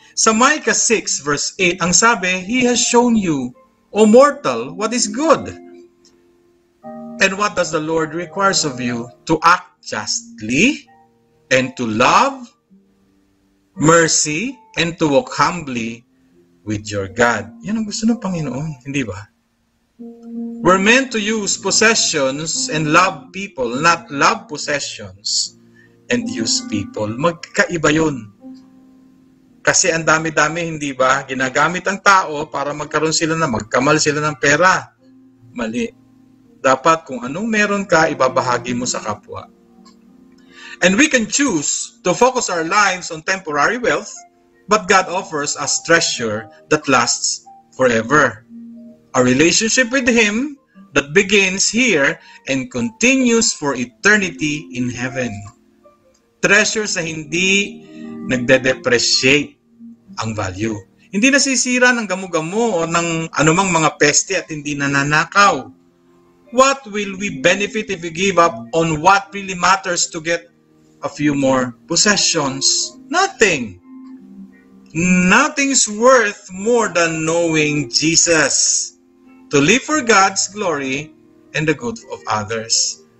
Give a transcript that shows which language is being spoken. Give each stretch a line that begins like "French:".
English: Sa Micah 6 verse 8,
Filipino: ang sabi,
English: He has shown you, O mortal, what is good. And what does the Lord requires of you? To act justly, and to love, mercy, and to walk humbly with your God.
Filipino: Yan ang gusto ng Panginoon, hindi ba?
English: We're meant to use possessions and love people, not love possessions and use people.
Filipino: Magkaiba yun. Kasi ang dami-dami, hindi ba? Ginagamit ang tao para magkaroon sila magkamal sila ng pera. Mali. Dapat kung anong meron ka, ibabahagi mo sa kapwa.
English: And we can choose to focus our lives on temporary wealth, but God offers us treasure that lasts forever. A relationship with Him that begins here and continues for eternity in heaven.
Filipino: Treasures na hindi nagde-depreciate ang value. Hindi nasisira ng gamo-gamo o ng anumang mga peste at hindi nananakaw.
English: What will we benefit if we give up on what really matters to get a few more possessions? Nothing. Nothing's worth more than knowing Jesus. To live for God's glory and the good of others.